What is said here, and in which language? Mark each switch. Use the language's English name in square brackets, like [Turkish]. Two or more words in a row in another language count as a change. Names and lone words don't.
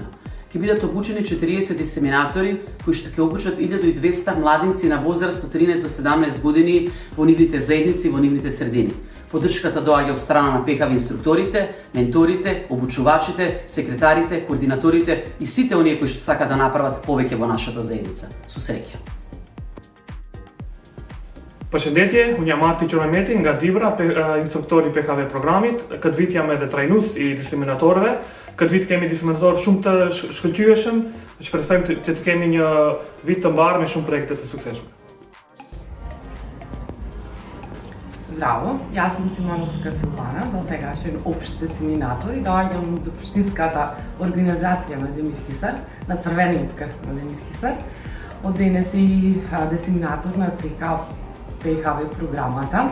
[Macedonian] Ќе бидат обучени 40 дисеминатори кои што ќе обучат 1200 младинци на возраст од 13 до 17 години во нивните заедници, во нивните средини. Поддршката доаѓа од страна на ПХВ инструкторите, менторите, обучувачите, секретарите, координаторите и сите оние кои што сакаат да направат повеќе во нашата заедница. Со среќа. [Albanian] Përshëndetje, unë jam Arti Qërëmeti nga Dibra, instruktori PHV programit. Këtë vit jam edhe trajnues i diseminatorëve. Këtë vit kemi diseminatorë shumë të shkëlqyeshëm. Shpresojmë të kemi një vit të mbarë me shumë projekte të suksesshme. [Macedonian] Здраво, јас сум Симановска Силвана, досегашен општ дисеминатор и доаѓам од општинската организација на Демир Хисар, на Црвениот крст на Демир Хисар. Од денес и дисеминатор на ЦК ПХВ програмата.